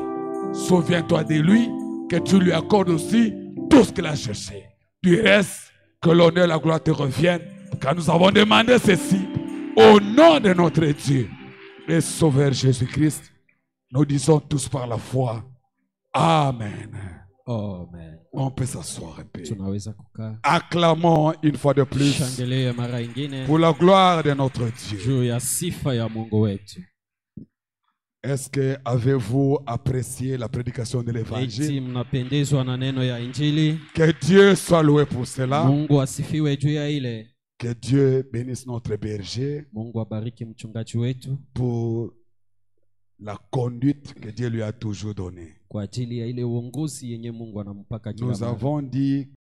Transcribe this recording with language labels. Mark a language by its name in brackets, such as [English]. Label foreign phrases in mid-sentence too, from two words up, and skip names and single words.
[French] Souviens-toi de lui, que tu lui accordes aussi tout ce qu'il a cherché. Du reste, que l'honneur et la gloire te reviennent, car nous avons demandé ceci au nom de notre Dieu et Sauveur Jésus-Christ. Nous disons tous par la foi, Amen. Amen. On peut s'asseoir un peu. [Swahili] Tunaweza kukaa. [French] Acclamons une fois de plus [Swahili] Shangilia mara ingine [French] pour la gloire de notre Dieu. [Swahili] juu ya sifa ya Mungu wetu. [French] Est-ce que avez-vous apprécié la prédication de [Swahili] Eti [French] l'évangile? [Swahili] mnapendezwa na neno ya Injili? [French] Que Dieu soit loué pour cela. [Swahili] Mungu asifiwe juu ya ile. [French] Que Dieu bénisse notre berger [Swahili] Mungu abariki mchungaji wetu [French] pour la conduite que Dieu lui a toujours donnée. [Swahili] kwa ajili ya ile uongozi yenye Mungu anampaka kila [French] Nous [Swahili] mara. [French] avons dit